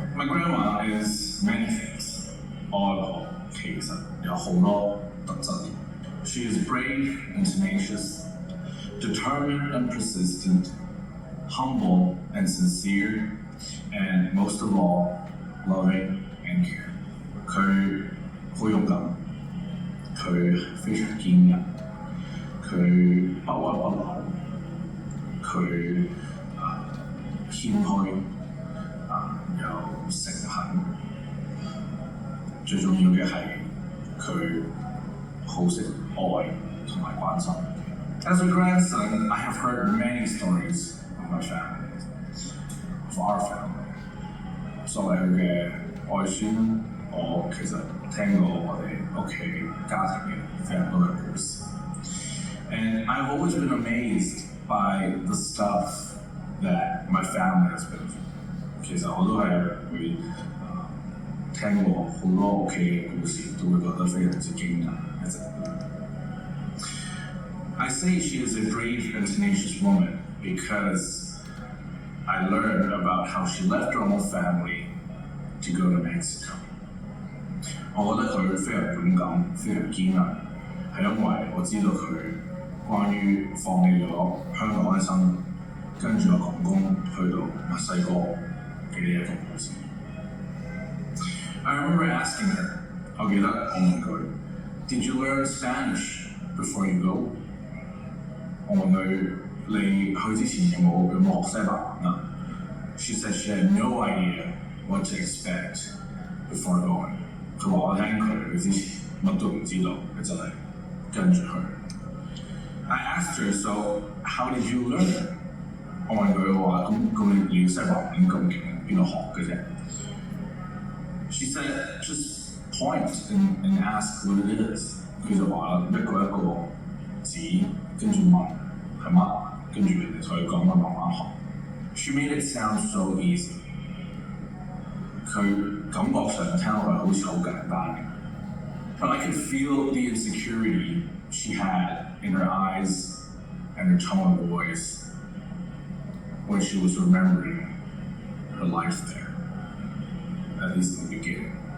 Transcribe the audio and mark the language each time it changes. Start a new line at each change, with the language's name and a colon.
English: My grandma is many things.
Cantonese: 我外婆其實有好多特質。
English: She is brave and tenacious, determined and persistent, humble and sincere, and most of all, loving and caring.
Cantonese: 佢好勇敢，佢非常堅韌，佢不屈不撓，佢謙虛有誠懇，最重要嘅係佢好識愛同埋關心。
English: As a grandson, I have heard many stories of my family, of our family.
Cantonese: 作為佢嘅外孫，我其實聽過我哋屋企家庭嘅非常多嘅故事。
English: And I've always been amazed by the stuff that my family has been through.
Cantonese: 其實我都係會聽過好多屋企嘅故事，都會覺得非常之驚訝一直。
English: I say she is a brave and tenacious woman because I learned about how she left her own family to go to Mexico.
Cantonese: 我覺得佢非常勇敢，非常堅韌，係因為我知道佢關於放棄咗香港嘅生活，跟住我公公去到墨西哥嘅呢一個故事。
English: I remember asking her，
Cantonese: 我記得我問佢
English: ，Did you learn Spanish before you go？
Cantonese: 我問佢你去之前有冇學西班牙啊
English: ？She said she had no idea what to expect before going。
Cantonese: 佢話我聽佢之前乜都唔知道，佢真係跟住去。
English: I asked her, so how did you learn？
Cantonese: 我問佢話咁你西班牙文咁勁，邊度學嘅啫
English: ？She said just point and ask what it is。
Cantonese: 佢就話啦，一個指，跟住問係乜，跟住人哋同佢講乜慢慢學。
English: She made it sound so easy。
Cantonese: 佢感覺上聽落去好似好簡單嘅，
English: but I could feel the insecurity she had in her eyes and her tone of voice when she was remembering her life there, at least in the beginning。